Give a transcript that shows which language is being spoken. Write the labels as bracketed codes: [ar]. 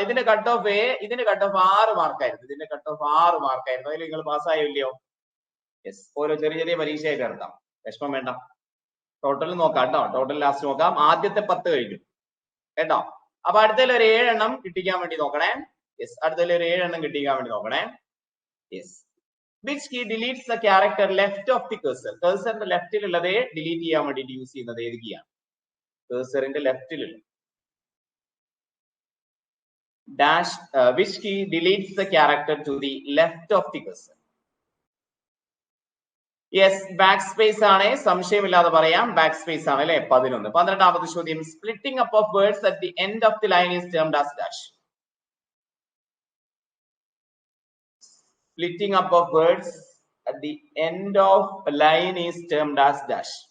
[ml] ഇതിന്റെ cut off 6 മാർക്കായിരുന്നു. ഇതിന്റെ cut off 6 മാർക്കായിരുന്നു. അതിൽ നിങ്ങൾ പാസ്സായോ ഇല്ലയോ? യെസ്, ഓരോ ചെറിയ പരീക്ഷയായിട്ട് നടത്താം. വിഷമം വേണ്ട. ടോട്ടൽ നോക്കാം കേട്ടോ. ടോട്ടൽ ലാസ്റ്റ് നോക്കാം. ആദ്യത്തെ 10 കഴിഞ്ഞു കേട്ടോ. അപ്പൊ അടുത്തതിൽ ഒരു 7 എണ്ണം കിട്ടിക്കാൻ വേണ്ടി നോക്കണേ. യെസ്, അടുത്തതിൽ ഒരു 7 എണ്ണം കിട്ടിക്കാൻ വേണ്ടി നോക്കണേ. Yes. [en] Which key deletes the character left of the cursor? [ml] കഴ്സറിന്റെ ലെഫ്റ്റിലുള്ളത് delete ചെയ്യാൻ വേണ്ടിയിട്ട് യൂസ് ചെയ്യുന്നത് ഏത് കീയാണ്? കഴ്സറിന്റെ ലെഫ്റ്റിലുള്ള dash. [en] which key deletes the character to the left of the cursor? [ml] Yes, back space ആണ്. സംശയമില്ലാതെ പറയാം, ബാക്ക് സ്പേസ് ആണ് അല്ലെ? 11. 12ാമത്തെ ചോദ്യം, [en] Splitting up of words at the end of the line is termed as dash. Splitting up of words at the end of a line is termed as dash.